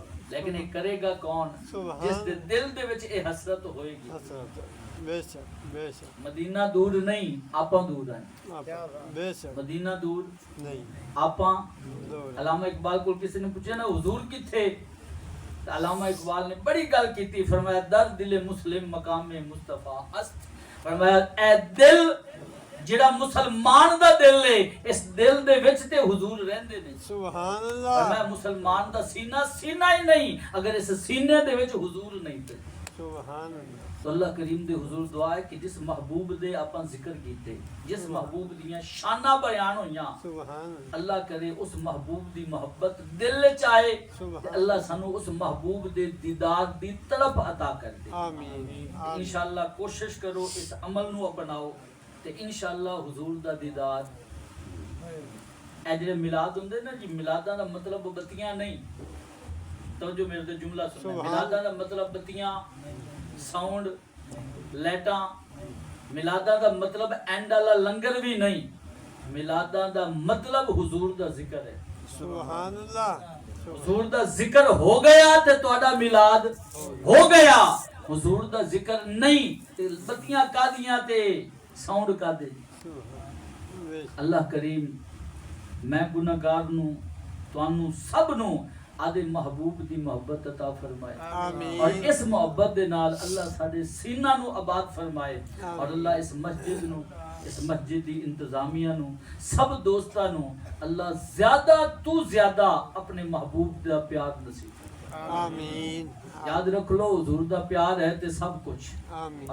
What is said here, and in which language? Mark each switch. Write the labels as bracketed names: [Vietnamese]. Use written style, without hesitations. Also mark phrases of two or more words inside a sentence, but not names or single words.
[Punjabi] لیکن یہ کرے گا کون جس دے دل دے وچ اے حسرت ہوئے گی حسرت بے شک بے شک مدینہ دور نہیں آپاں دور ہیں بے شک مدینہ دور نہیں آپاں دور علامہ اقبال کو کسی نے پوچھا نا حضور کتھے تو علامہ اقبال نے بڑی گل کیتی فرمایا [Persian] در دل مسلم مقام مصطفیٰ است [Punjabi] فرمایا اے دل جڑا مسلمان دا دل ہے اس دل دے وچ تے حضور رہندے نے [Arabic] سبحان [Urdu] اور [Arabic] اللہ [Punjabi] میں مسلمان دا سینہ سینہ ہی نہیں اگر اس سینے دے وچ حضور نہیں تے [Arabic] سبحان اللہ [Punjabi] تو اللہ کریم دے حضور دعا ہے کہ جس محبوب دے اپن ذکر کیتے جس محبوب دیاں شانہ بیان ہویاں [Arabic] سبحان اللہ [Punjabi] اللہ کرے اس محبوب دی محبت دل وچ آئے تے اللہ سانو اس محبوب دے دیدار دی طلب عطا کر دے [Arabic] آمین [Punjabi] انشاءاللہ کوشش کرو اس عمل نو اپناؤ تے انشاءاللہ حضور دا دیدار اے جڑے میلاد ہوندے نا جی میلاداں دا مطلب بتیاں نہیں توجہ میرے تے جملہ سنو میلاداں دا مطلب بتیاں ساؤنڈ لائٹاں میلاداں دا مطلب اینڈ والا لنگر بھی نہیں میلاداں دا مطلب حضور دا ذکر ہے [Arabic] سبحان اللہ [Punjabi] حضور دا ذکر ہو گیا تے تہاڈا میلاد ہو گیا حضور دا ذکر نہیں تے بتیاں کادیاں تے ساؤنڈ کا دے اللہ کریم میں گناہگار نو تانوں سب نو آدھے محبوب دی محبت عطا فرمائے [Arabic] آمین [Punjabi] اور اس محبت دے نال اللہ ساڈے سینہ نو آباد فرمائے اور اللہ اس مسجد نو اس مسجد دی انتظامیہ نو سب دوستاں نو اللہ زیادہ تو زیادہ اپنے محبوب دا پیار نصیب [Arabic] آمین [Punjabi] یاد رکھ لو حضور دا پیار ہے تے سب کچھ [Arabic] آمین